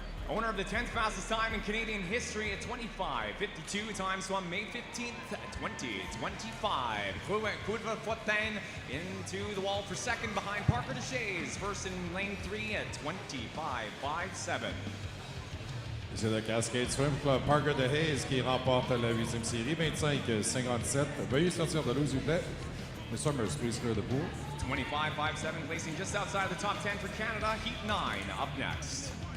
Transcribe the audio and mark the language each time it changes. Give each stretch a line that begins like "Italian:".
English: Owner of the 10th fastest time in Canadian history at 25-52, time swum May 15th at 20-25. Colville-Fortin into the wall for second behind Parker Deshays, first in lane 3 at 25-57.
French: C'est le Cascade Swim Club Parker de Hayes qui remporte la 8e série, 25-57. Veuillez sortir de l'eau, s'il vous plaît.
English: The Swimmers, please clear the pool. 25-57, placing just outside the top 10 for Canada. Heat 9 up next.